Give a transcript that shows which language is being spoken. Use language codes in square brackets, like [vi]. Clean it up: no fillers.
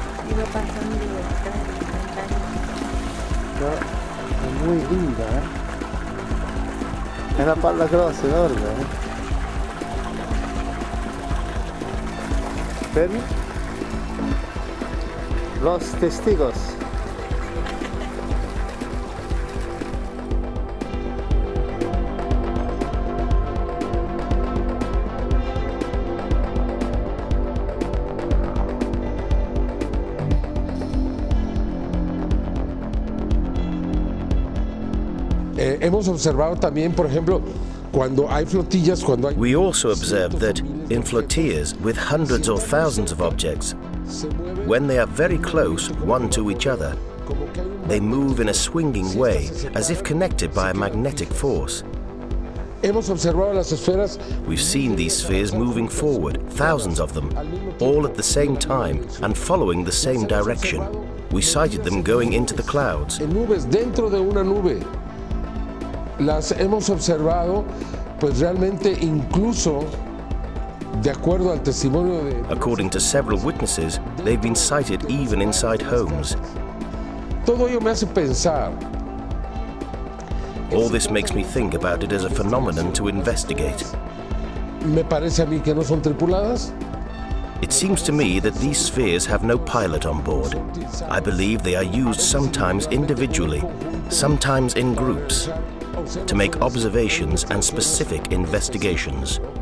[es] Iba pasando detrás de la ventana. [it] No, è [es] muy linda, [it] È una palla grossa, enorme, Fermi? [es] Los testigos. Hemos observado también, por ejemplo, cuando hay flotillas, cuando hay... [en] We also observed that in flotillas with hundreds or thousands of objects, when they are very close one to each other, they move in a swinging way as if connected by a magnetic force. [es] Hemos observado las esferas. [en] We've seen these spheres moving forward, thousands of them, all at the same time and following the same direction. We sighted them going into the clouds. [es] En nubes, dentro de una nube. Las hemos observado, pues realmente incluso, de acuerdo al testimonio de... [en] According to several witnesses, they've been sighted even inside homes. [es] Todo ello me hace pensar. [en] All this makes me think about it as a phenomenon to investigate. [es] Me parece a mí que no son tripuladas. [en] It seems to me that these spheres have no pilot on board. I believe they are used sometimes individually, sometimes in groups, to make observations and specific investigations.